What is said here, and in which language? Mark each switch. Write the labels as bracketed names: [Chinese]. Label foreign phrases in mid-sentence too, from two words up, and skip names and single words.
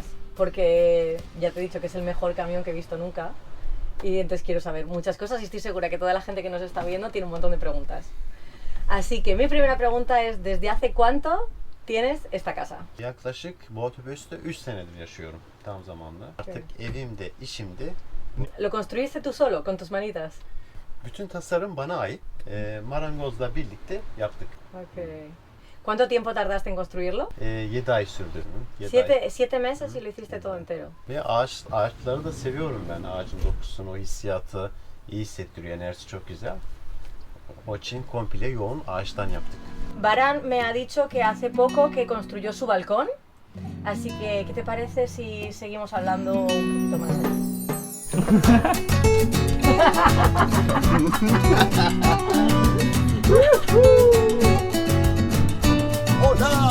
[Spanish] Porque ya te he dicho que es el mejor camión que he visto nunca. Y entonces quiero saber muchas cosas y estoy segura que toda la gente que nos está viendo tiene un montón de preguntas. Así que mi primera pregunta es, ¿desde hace cuánto tienes esta casa? [Turkish] Yaklaşık bu otobüste 3 senedir yaşıyorum tam zamanlı. Artık evimde, işimde. [Spanish] ¿Lo construiste tú solo, con tus manitas? [Turkish] Bütün tasarım bana ait. Marangozla birlikte yaptık. Okay. [Spanish] ¿Cuánto tiempo tardaste en construirlo? [Turkish] 7 ay sürdü. 7 ay. [Spanish] 7 meses y lo hiciste todo entero. [Turkish] Ve ağaçları da seviyorum ben. Ağacın dokusunu, o hissiyatı iyi hissettiriyor. Enerjisi çok güzel. O için komple yoğun ağaçtan yaptık. [Spanish] Baran me ha dicho que hace poco que construyó su balcón. Así que, ¿qué te parece si seguimos hablando un poquito más? Hola!